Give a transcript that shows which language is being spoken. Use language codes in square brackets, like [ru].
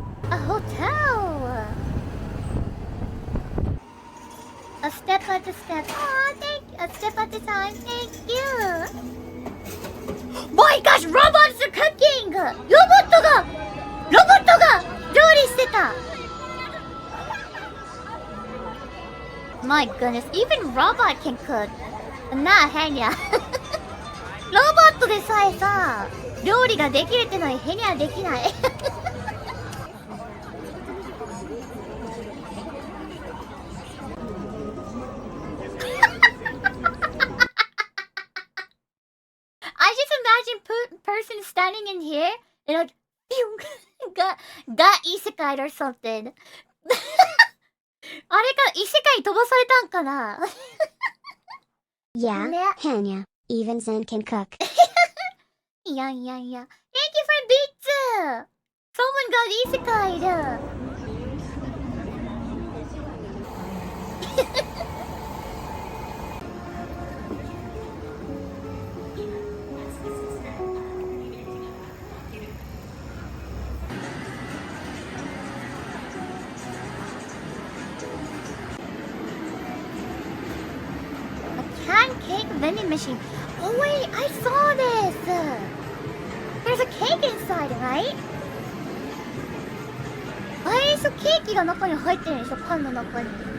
[en] A hotel! A step at a step. Aw, thank you. A step at a time. Thank you. My gosh, robots are cooking! [ja] ロボットが料理してた! [en] My goodness, even robot can cook. [ja] なあ、ヘニャ。ロボットでさえさ、料理ができるってのにヘニャできない。 [en] I just imagine person standing in here and like, phew, got isekai or something. [ja] あれか、異世界飛ばされたんかな [en] Yeah, Henya, even Zen can cook. Yeah. Thank you for beats! Someone got isekai'd! Cake vending machine. Oh wait, I saw this. There's a cake inside, right? [ja] そう、ケーキが中に入ってるんでしょ、パンの中に。